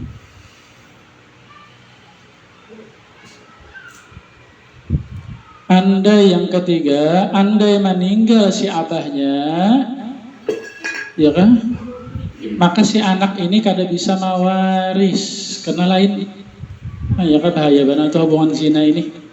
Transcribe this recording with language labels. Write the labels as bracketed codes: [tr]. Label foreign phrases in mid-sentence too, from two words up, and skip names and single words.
[id] Andai yang ketiga, andai meninggal si abahnya, ya kan? [bjn] Maka si anak ini kada bisa mawaris, karena lain, [id] ya kan bahaya banget tuh hubungan zina ini.